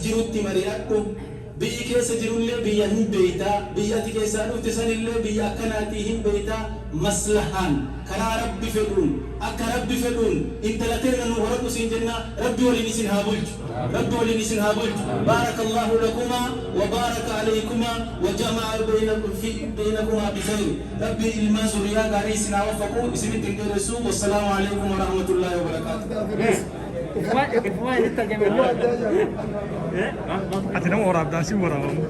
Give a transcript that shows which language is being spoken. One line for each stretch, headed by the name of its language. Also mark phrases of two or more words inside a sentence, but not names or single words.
Oromo: jirutti mari'adhu biyyi keessa jirullee biyya hin beeytaa biyyati keessaa dhufte sanillee biyya akkanaatii hin beeytaa maslahaan karaa rabbi fedhuun akka rabbi fedhuun intalateena nu horadhu siin jenna rabbi waliin isin haa bulchu rabbi waliin isin haa bulchu
Arabic: بارك الله لكما وبارك عليكما وجمع بينكما بخير
Oromo: rabbi ilmaan zuriyaa gaarii isin haa waffaqu isinitti hin dheeressu
Arabic: والسلام عليكم ورحمة الله وبركاته. Ati nama orang abdasi orang.